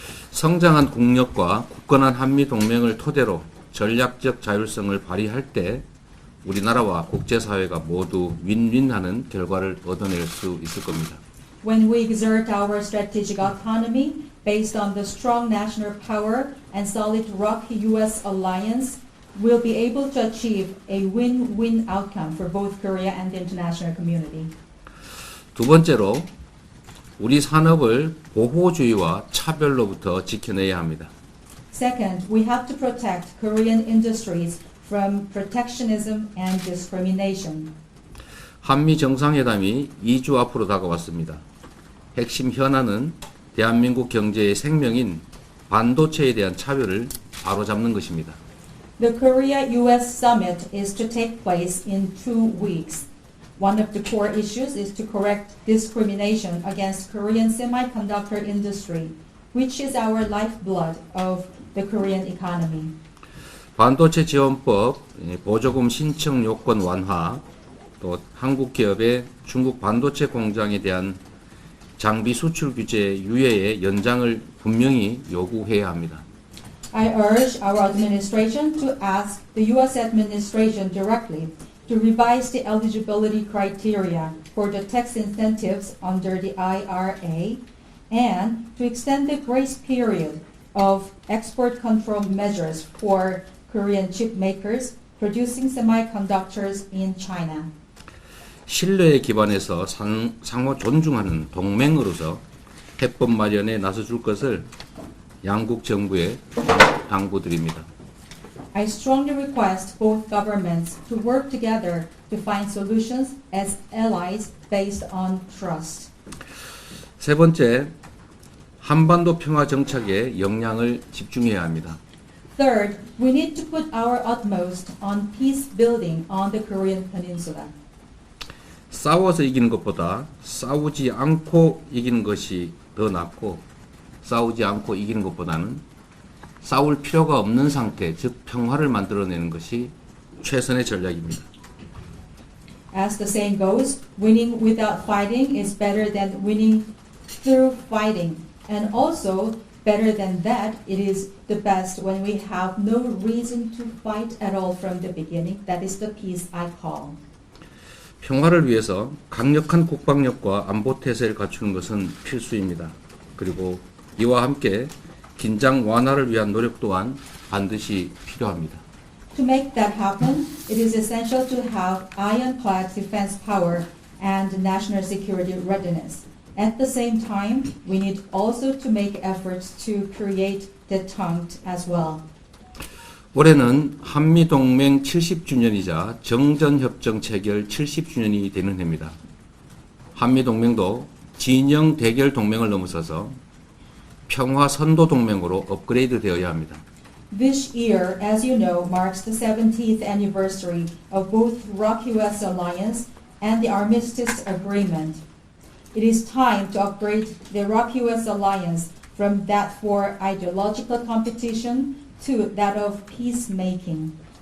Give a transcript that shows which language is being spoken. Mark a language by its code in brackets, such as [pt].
[ko] 성장한 국력과 굳건한 한미 동맹을 토대로 전략적 자율성을 발휘할 때 우리나라와 국제사회가 모두 윈윈하는 결과를 얻어낼 수 있을 겁니다. [en] When we exert our strategic autonomy based on the strong national power and solid ROK-US alliance, we'll be able to achieve a win-win outcome for both Korea and the international community. [ko] 두 번째로 우리 산업을 보호주의와 차별로부터 지켜내야 합니다. [en] Second, we have to protect Korean industries from protectionism and discrimination. [ko] 한미 정상회담이 2주 앞으로 다가왔습니다. 핵심 현안은 대한민국 경제의 생명인 반도체에 대한 차별을 바로잡는 것입니다. [en] The Korea-US summit is to take place in 2 weeks. One of the core issues is to correct discrimination against Korean semiconductor industry, which is our lifeblood of the Korean economy. [ko] 반도체 지원법, 보조금 신청 요건 완화, 또 한국 기업의 중국 반도체 공장에 대한 장비 수출 규제 유예의 연장을 분명히 요구해야 합니다. [en] I urge our administration to ask the U.S. administration directly to revise the eligibility criteria for the tax incentives under the IRA and to extend the grace period of export control measures for Korean chip makers producing semiconductors in China. [ko] 신뢰에 기반해서 상호 존중하는 동맹으로서 해법 마련에 나서줄 것을 양국 정부에 당부드립니다. [en] I strongly request both governments to work together to find solutions as allies based on trust. [ko] 세 번째, 한반도 평화 정착에 역량을 집중해야 합니다. [en] Third, we need to put our utmost on peace building on the Korean Peninsula. [ko] 싸워서 이기는 것보다 싸우지 않고 이기는 것이 더 낫고 싸우지 않고 이기는 것보다는 싸울 필요가 없는 상태, 즉 평화를 만들어내는 것이 최선의 전략입니다. [en] As the saying goes, winning without fighting is better than winning through fighting. And also, better than that, it is the best when we have no reason to fight at all from the beginning. That is the peace I call. [ko] 평화를 위해서 강력한 국방력과 안보 태세를 갖추는 것은 필수입니다. 그리고 이와 함께 긴장 완화를 위한 노력 또한 반드시 필요합니다. [en] To make that happen, it is essential to have ironclad defense power and national security readiness. At the same time, we need also to make efforts to create detente as well. [ko] 올해는 한미동맹 70주년이자 정전협정 체결 70주년이 되는 해입니다. 한미동맹도 진영 대결 동맹을 넘어서서 평화 선도 동맹으로 업그레이드 되어야 합니다. [en] This year, as you know, marks the 70th anniversary of both ROK-US alliance and the Armistice Agreement. It is time to upgrade the ROK-US alliance from that for ideological competition to that of peacemaking.